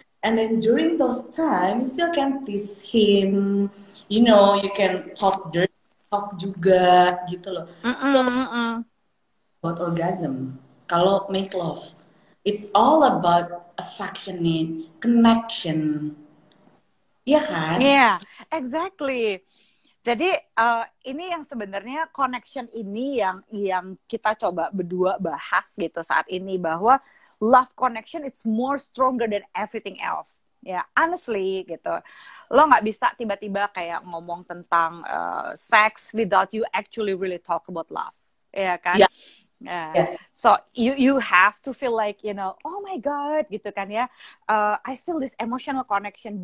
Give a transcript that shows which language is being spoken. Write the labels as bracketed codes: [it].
[en] And then during those times, you still can tease him, you know, you can talk dirty, talk [id] juga, gitu loh. [en] So, about orgasm, [id] kalau [en] make love, it's all about affectionate, connection. [id] Iya kan? [en] Yeah, exactly. [id] Jadi ini yang sebenarnya connection ini yang kita coba berdua bahas gitu saat ini, bahwa [en] love connection it's more stronger than everything else. [id] Ya, honestly gitu. Lo nggak bisa tiba-tiba kayak ngomong tentang sex [en] without you actually really talk about love. [id] Ya kan? [en] Yeah. Yes. So you have to feel like, you know, oh my God [id] gitu kan ya. [en] I feel this emotional connection.